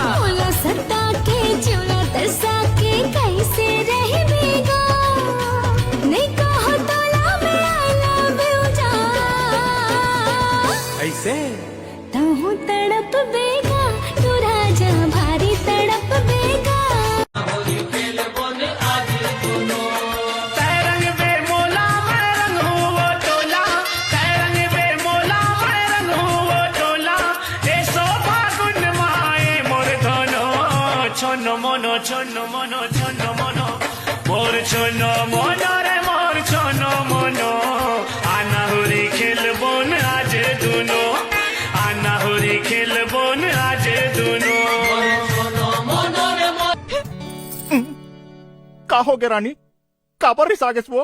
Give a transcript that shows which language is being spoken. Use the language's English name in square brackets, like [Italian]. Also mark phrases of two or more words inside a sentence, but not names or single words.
[Chhattisgarhi] बोला सता के चोला तरसा के कैसे रहेगा। नहीं कहो तोला में [English] I love you [Chhattisgarhi] जा। ऐसे तू तड़प बेगा तू राजा भारी तड़प बेगा। छोनो मोनो छोनो मोनो छोनो मोनो मोर छोनो मोनो रे मोर छोनो मोनो आना हुरी खेलबो न आज दुनो आना हुरी खेलबो न आज दुनो का हो गया रानी काबर रिसागेस वो